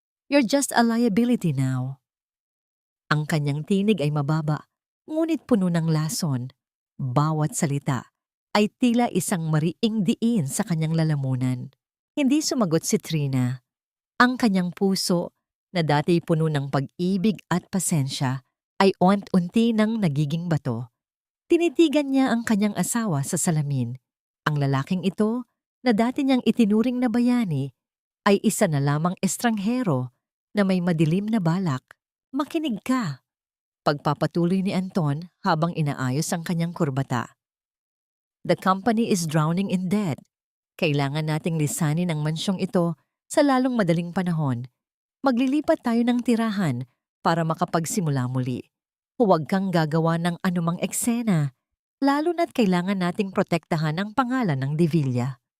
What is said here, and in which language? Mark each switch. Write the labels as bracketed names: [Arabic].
[English] You're just a liability now. [Filipino] Ang kanyang tinig ay mababa, ngunit puno ng lason. Bawat salita ay tila isang mariing diin sa kanyang lalamunan. Hindi sumagot si Trina. Ang kanyang puso, na dati puno ng pag-ibig at pasensya, ay unti-unti nang nagiging bato. Tinitigan niya ang kanyang asawa sa salamin. Ang lalaking ito, na dati niyang itinuring na bayani, ay isa na lamang estranghero na may madilim na balak. Makinig ka. Pagpapatuloy ni Anton habang inaayos ang kanyang kurbata. [English] The company is drowning in debt. [Filipino] Kailangan nating lisanin ang mansyong ito sa lalong madaling panahon. Maglilipat tayo ng tirahan para makapagsimula muli. Huwag kang gagawa ng anumang eksena, lalo na't kailangan nating protektahan ang pangalan ng De Villa.